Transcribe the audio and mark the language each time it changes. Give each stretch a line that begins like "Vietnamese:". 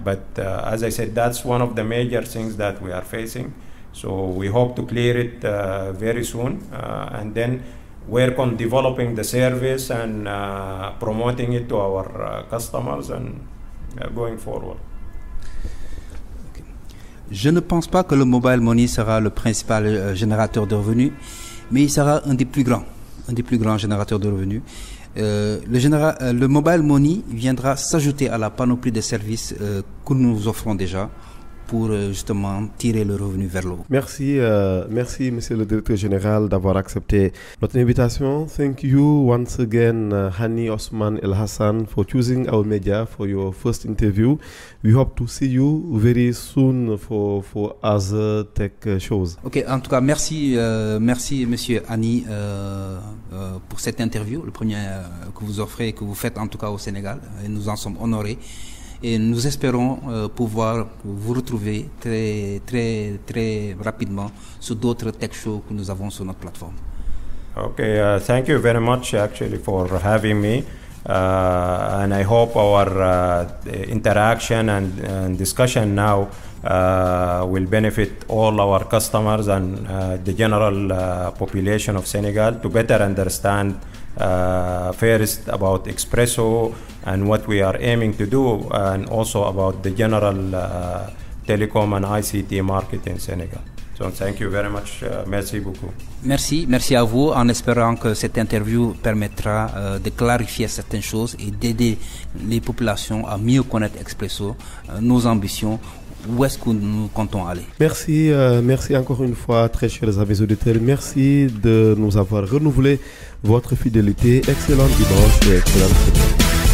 English: But as I said, that's one of the major things that we are facing. So we hope to clear it very soon, and then work on developing the service and promoting it to our customers and going forward. Okay.
French: Je ne pense pas que le mobile money sera le principal générateur de revenus, mais il sera un des plus grands générateurs de revenus. Le mobile money viendra s'ajouter à la panoplie de services que nous offrons déjà pour justement tirer le revenu vers le haut. Merci, Monsieur le Directeur Général, d'avoir accepté notre invitation.
English: Thank you once again, Hani Osman El Hassan, for choosing our media for your first interview. We hope to see you very soon for other tech shows.
French: Ok, en tout cas, merci Monsieur Hani pour cette interview, le premier que vous offrez, que vous faites en tout cas au Sénégal, et nous en sommes honorés. Et nous espérons pouvoir vous retrouver très, très, très rapidement sur d'autres tech shows que nous avons sur notre plateforme.
English: Okay, thank you very much actually for having me. And I hope our interaction and discussion now will benefit all our customers and the general population of Senegal to better understand first about Expresso and what we are aiming to do, and also about the general telecom and ICT market in Senegal. So thank you very much.
French: Merci beaucoup. Merci à vous, en espérant que cette interview permettra de clarifier certaines choses et d'aider les populations à mieux connaître Expresso, nos ambitions, où est-ce que nous comptons aller. Merci encore une fois, très chers amis auditeurs. Merci de nous avoir renouvelé votre fidélité. Excellent dimanche et excellente semaine.